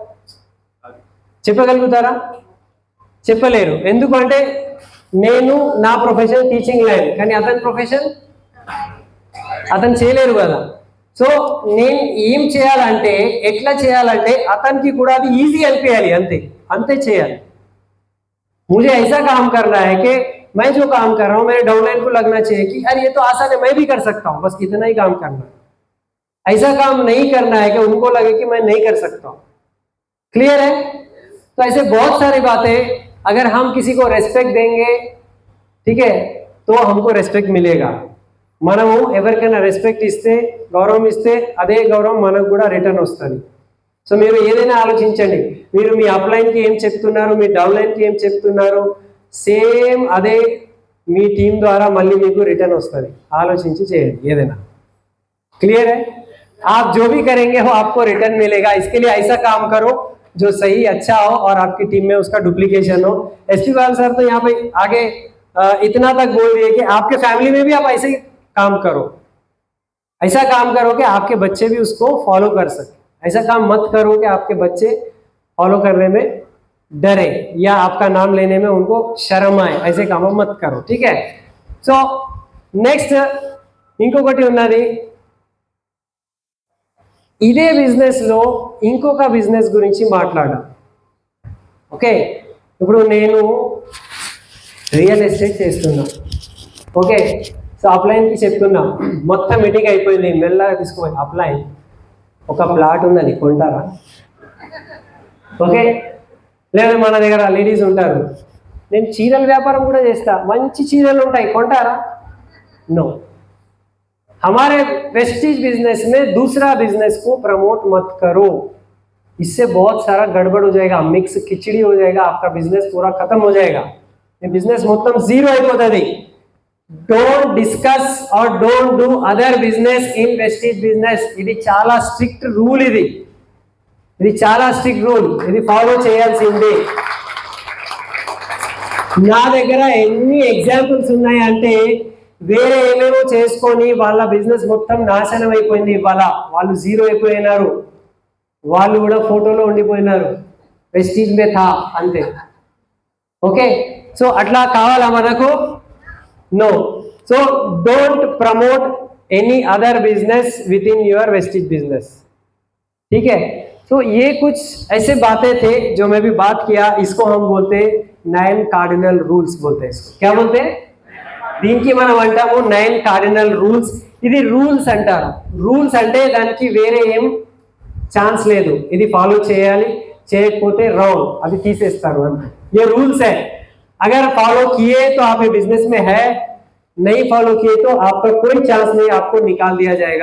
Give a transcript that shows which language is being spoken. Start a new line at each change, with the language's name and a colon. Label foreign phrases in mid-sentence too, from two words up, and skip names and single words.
Telugu: చెప్పలేరు. ఎందుకంటే నేను నా ప్రొఫెషన్
English: teaching line,
Telugu: కానీ అతని ప్రొఫెషన్ అతను చేయలేరు కదా. సో నేను ఏం చేయాలంటే, ఎట్లా చేయాలంటే అతనికి కూడా అది ఈజీ అనిపించాలి, అంతే చేయాలి.
Hindi: मुझे ऐसा काम करना है कि मैं जो काम कर रहा हूँ मेरे डाउनलाइन को लगना चाहिए कि यार ये तो आसान है, मैं भी कर सकता हूँ, बस इतना ही काम करना है. ऐसा काम नहीं करना है कि उनको लगे कि मैं नहीं कर सकता हूँ. क्लियर है? तो ऐसे बहुत सारी बातें, अगर हम किसी को रेस्पेक्ट देंगे, ठीक है, तो हमको रेस्पेक्ट मिलेगा.
Telugu: మనము ఎవరికైనా రెస్పెక్ట్ ఇస్తే, గౌరవం ఇస్తే అదే గౌరవం మనకు కూడా రిటర్న్ వస్తుంది. సో మీరు ఏదైనా ఆలోచించండి, మీరు మీ అప్లైన్కి ఏం చెప్తున్నారు, మీ డౌన్లైన్కి ఏం చెప్తున్నారు, సేమ్ అదే మీ టీం ద్వారా మళ్ళీ మీకు రిటర్న్ వస్తుంది. ఆలోచించి చేయండి ఏదైనా.
Hindi: क्लियर है? आप जो भी करेंगे वो आपको रिटर्न मिलेगा. इसके लिए ऐसा काम करो जो सही अच्छा हो और आपकी टीम में उसका डुप्लीकेशन हो. एसपी बाल सर तो यहाँ पे आगे इतना तक बोल दिए कि आपके फैमिली में भी आप ऐसे ही काम करो, ऐसा काम करो कि आपके बच्चे भी उसको फॉलो कर सके. ऐसा काम मत करो कि आपके बच्चे फॉलो करने में डरे या आपका नाम लेने में उनको शर्म आए. ऐसे काम मत करो. ठीक है?
English: so next
Telugu: ఇంకొకటి ఉన్నది, ఇదే బిజినెస్లో ఇంకొక బిజినెస్ గురించి మాట్లాడాలి. ఓకే, ఇప్పుడు నేను
English: real estate
Telugu: చేస్తున్నా.
English: okay, so
Telugu: అప్లైన్కి చెప్తున్నా, మొత్తం మీటింగ్ అయిపోయింది, మెల్లగా తీసుకోవాలి. అప్లైన్ ఒక ప్లాట్ ఉన్నది, కొంటారా? ఓకే, లేదా మన దగ్గర లేడీస్ ఉంటారు, నేను చీరల వ్యాపారం కూడా చేస్తా, మంచి చీరలు ఉంటాయి, కొంటారా?
Hindi: नो. हमारे वेस्टीज बिजनेस में दूसरा बिजनेस को प्रमोट मत करो, इससे बहुत सारा गड़बड़ हो जाएगा, मिक्स खिचड़ी हो जाएगा, आपका बिजनेस पूरा खत्म हो जाएगा. ये बिजनेस
Telugu: మొత్తం జీరో అయిపోతుంది.
English: don't discuss or don't do other business in Vestige business.
Telugu: ఇది చాలా
English: strict rule,
Telugu: ఇది చాలా
English: strict rule,
Telugu: ఇది ఫాలో చేయాల్సిందే. నా దగ్గర ఎన్ని ఎగ్జాంపుల్స్ ఉన్నాయంటే, వేరే ఏమేమో చేసుకొని వాళ్ళ బిజినెస్ మొత్తం నాశనం అయిపోయింది. ఇవాళ వాళ్ళు జీరో అయిపోయినారు, వాళ్ళు కూడా ఫోటోలో ఉండిపోయినారు, వెస్టీజ్
Hindi: में था
Telugu: అంతే.
English: okay, so
Telugu: అట్లా కావాలా మనకు?
Hindi: नो.
English: so don't promote any other business within your Vestige business.
Hindi: ठीक है? तो ये कुछ ऐसे बातें थे जो मैं भी बात किया. इसको हम बोलते हैं 9
English: cardinal rules
Hindi: बोलते हैं. इसको क्या बोलते हैं?
Telugu: దీనికి మనం అంటాము 9
English: cardinal rules.
Telugu: ఇది రూల్స్ అంటారు. రూల్స్ అంటే దానికి వేరే ఏం ఛాన్స్ లేదు, ఇది ఫాలో చేయాలి, చేయకపోతే రాंग, అది తీసేస్తారు అంతే.
Hindi: ये रूल्स है, अगर फॉलो किए तो आप बिजनेस में है, नहीं फॉलो किए तो आपका कोई चांस नहीं, आपको निकाल दिया जाएगा.